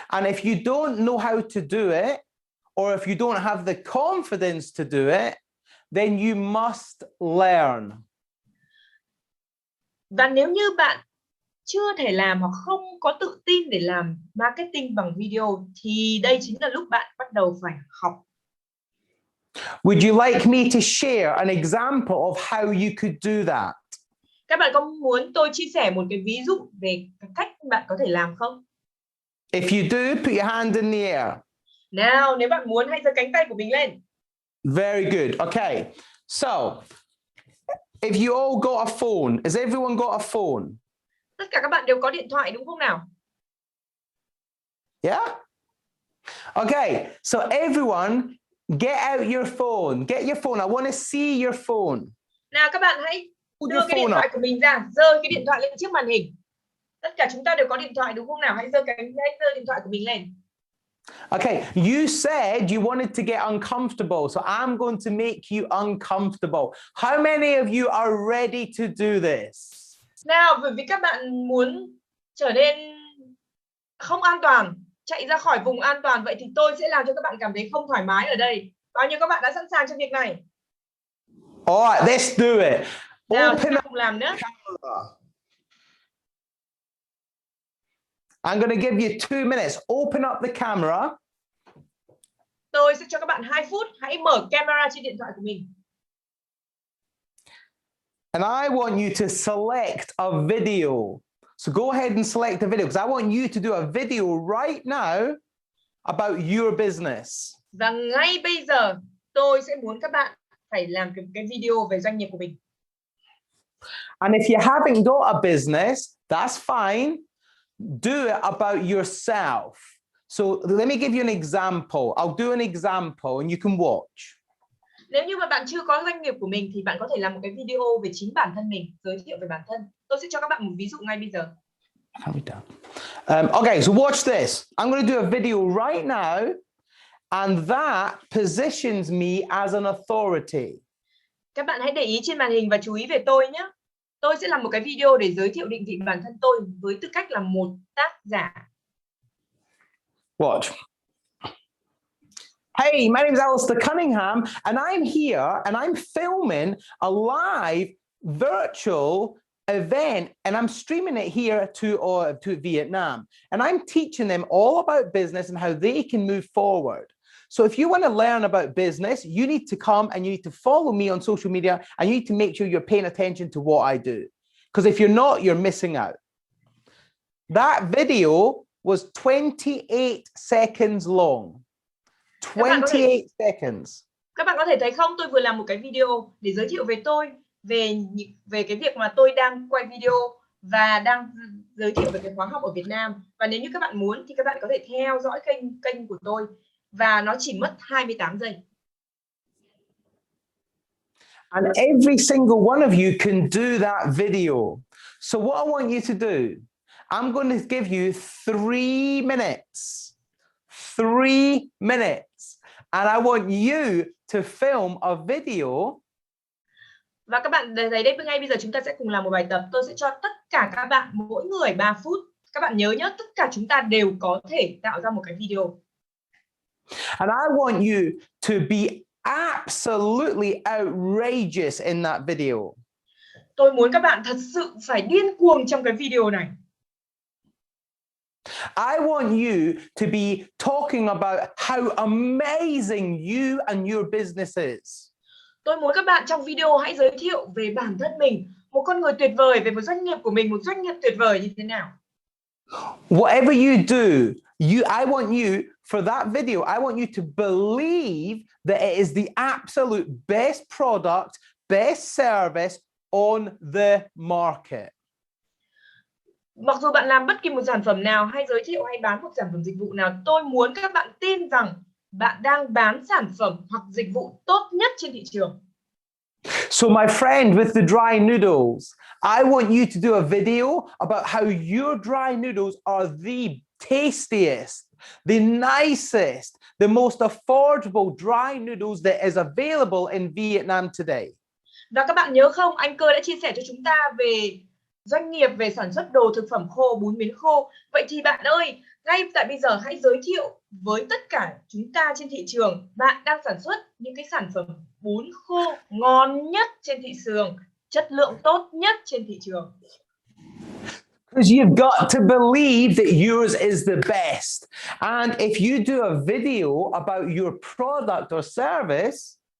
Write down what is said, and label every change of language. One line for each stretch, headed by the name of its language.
English: And if you don't know how to do it, or if you don't have the confidence to do it, then you must learn.
Vietnamese: Và nếu như bạn chưa thể làm hoặc không có tự tin để làm marketing bằng video thì đây chính là lúc bạn bắt đầu phải học.
English: Would you like me to share an example of how you could do that?
Vietnamese: Các bạn có muốn tôi chia sẻ một cái ví dụ về cách bạn có thể làm không?
English: If you do, put your hand in the air.
Vietnamese: Nào, nếu bạn muốn hãy giơ cánh tay của mình lên.
English: Very good. Okay. So, if you all got a phone, has everyone got a phone?
Vietnamese: Tất cả các bạn đều có điện thoại đúng không nào?
English: Yeah? Okay. So everyone, get out your phone. Get your phone. I want to see your phone.
Vietnamese: Nào các bạn hãy
English: Put
Vietnamese: đưa
English: your
Vietnamese: cái điện
English: phone
Vietnamese: thoại
English: up.
Vietnamese: của mình ra, giơ cái điện thoại lên trước màn hình. Tất cả chúng ta đều có điện thoại đúng không nào? Hãy giơ điện thoại của mình lên.
English: Okay, you said you wanted to get uncomfortable, so I'm going to make you uncomfortable. How many of you are ready to do this?
Vietnamese: Nào, bởi vì các bạn muốn trở nên không an toàn, chạy ra khỏi vùng an toàn, vậy thì tôi sẽ làm cho các bạn cảm thấy không thoải mái ở đây. Bao nhiêu các bạn đã sẵn sàng cho việc này?
English: All right, let's do it.
Vietnamese: Nào,
English: Open
Vietnamese: chúng ta
English: up
Vietnamese: cùng làm nữa.
English: camera. I'm going to give you 2 minutes. Open up the camera.
Vietnamese: Tôi sẽ cho các bạn 2 phút. Hãy mở camera trên điện thoại của mình.
English: And I want you to select a video. So go ahead and select a video because I want you to do a video right now about your business.
Vietnamese: Và ngay bây giờ tôi sẽ muốn các bạn phải làm cái video về doanh nghiệp của mình.
English: And if you haven't got a business, that's fine. Do it about yourself. So let me give you an example. I'll do an example and you can watch.
Vietnamese: Nếu như mà bạn chưa có doanh nghiệp của mình thì bạn có thể làm một cái video về chính bản thân mình, giới thiệu về bản thân. Tôi sẽ cho các bạn một ví dụ ngay bây giờ.
English: How we done? Okay, so watch this. I'm going to do a video right now, and that positions me as an authority.
Vietnamese: Các bạn hãy để ý trên màn hình và chú ý về tôi nhé. Tôi sẽ làm một cái video để giới thiệu định vị bản thân tôi với tư cách là một tác giả.
English: Watch. Hey, my name is Alistair Cunningham, and I'm here, and I'm filming a live virtual event, and I'm streaming it here to Vietnam, and I'm teaching them all about business and how they can move forward. So if you want to learn about business, you need to come and you need to follow me on social media, and you need to make sure you're paying attention to what I do. Because if you're not, you're missing out. That video was 28 seconds long. 28 seconds.
Vietnamese: Các bạn có thể thấy không, tôi vừa làm một cái video để giới thiệu về tôi, về cái việc mà tôi đang quay video và đang giới thiệu về cái khóa học ở Việt Nam. Và nếu như các bạn muốn thì các bạn có thể theo dõi kênh của tôi, và nó chỉ mất 28 giây.
English: And every single one of you can do that video. So what I want you to do, I'm going to give you 3 minutes. 3 minutes. And I want you to film a video.
Vietnamese: Và các bạn thấy đây, ngay bây giờ chúng ta sẽ cùng làm một bài tập. Tôi sẽ cho tất cả các bạn mỗi người 3 phút. Các bạn nhớ nhé, tất cả chúng ta đều có thể tạo ra một cái video.
English: And I want you to be absolutely outrageous in that video.
Vietnamese: Tôi muốn các bạn thật sự phải điên cuồng trong cái video này.
English: I want you to be talking about how amazing you and your business is.
Vietnamese: Tôi muốn các bạn trong video hãy giới thiệu về bản thân mình, một con người tuyệt vời, về một doanh nghiệp của mình, một doanh nghiệp tuyệt vời như thế nào.
English: Whatever you do, I want you, for that video, I want you to believe that it is the absolute best product, best service on the market.
Vietnamese: Mặc dù bạn làm bất kỳ một sản phẩm nào, hay giới thiệu hay bán một sản phẩm dịch vụ nào, tôi muốn các bạn tin rằng bạn đang bán sản phẩm hoặc dịch vụ tốt nhất trên thị trường.
English: So my friend with the dry noodles, I want you to do a video about how your dry noodles are the tastiest, the nicest, the most affordable dry noodles that is available in Vietnam today.
Vietnamese: Và các bạn nhớ không, anh Cơ đã chia sẻ cho chúng ta về doanh nghiệp về sản xuất đồ thực phẩm khô, bún miến khô. Vậy thì bạn ơi, ngay tại bây giờ hãy giới thiệu với tất cả chúng ta trên thị trường, bạn đang sản xuất những cái sản phẩm bún khô ngon nhất trên thị trường, chất lượng tốt nhất trên thị trường.
English: Because you've got to believe that yours is the best. And if you do a video about your product or service,